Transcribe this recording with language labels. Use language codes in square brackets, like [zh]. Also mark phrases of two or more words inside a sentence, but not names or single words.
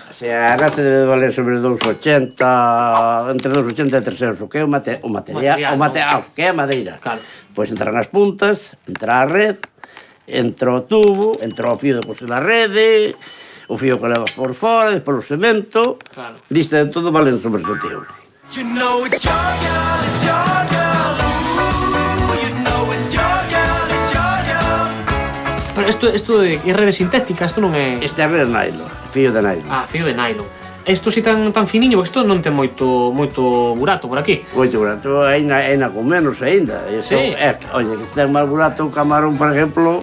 [es] O sea, [gl] a nasa debe valer sobre 2,80, entre 2,80 e 3 euros, o que é o material, que é a madeira. Claro. Pois entran as puntas, entra a red, entra o tubo, entra o fío de coser a rede, o fío que levas por fora, despois o cemento, Claro. lista de todo valen sobre 7 euros. [en] You know it's your girl, it's your girl. Ooh, you know it's your girl, it's your girl. [gl] Pero isto é rede sintética, isto non é... Este é red nylon, fío de nylon. Ah, fío de nylon. Isto si tan finiño, porque isto non ten moito burato por aquí. Moito burato, ainda con menos ainda. Eso, Sí. Oye, que ten máis burato o camarón, por exemplo...